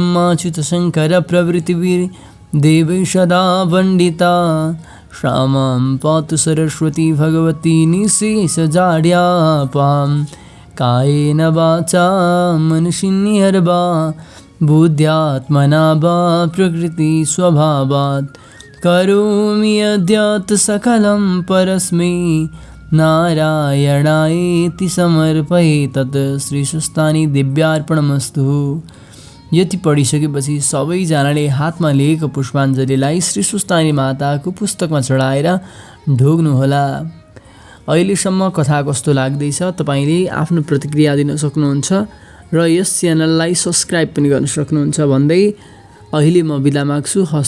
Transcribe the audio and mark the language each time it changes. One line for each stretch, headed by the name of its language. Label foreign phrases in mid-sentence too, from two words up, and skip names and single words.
Sanskrit: ब्रह्माच्युतशङ्करप्रभृतिभिर्देवैः सदा वन्दिता श्यामां पातु सरस्वती भगवती निःशेषजाड्यापां कायेन वाचा मनसिन्निर्वा बुद्ध्यात्मना वा प्रकृतिस्वभावात् करोमि यद्यत् सकलं परस्मै नारायणायेति समर्पये तत् श्रीस्वस्थानी दिव्यार्पणमस्तु।
Nepali: यति पढिसकेपछि सबैजनाले हातमा लिएको पुष्पाञ्जलीलाई श्रीस्वस्थानी माताको पुस्तकमा चढाएर ढोग्नुहोला। अहिलेसम्म कथा कस्तो लाग्दैछ तपाईँले आफ्नो प्रतिक्रिया दिन सक्नुहुन्छ र यस च्यानललाई सब्स्क्राइब पनि गर्न सक्नुहुन्छ भन्दै अहिले म बिदा माग्छु।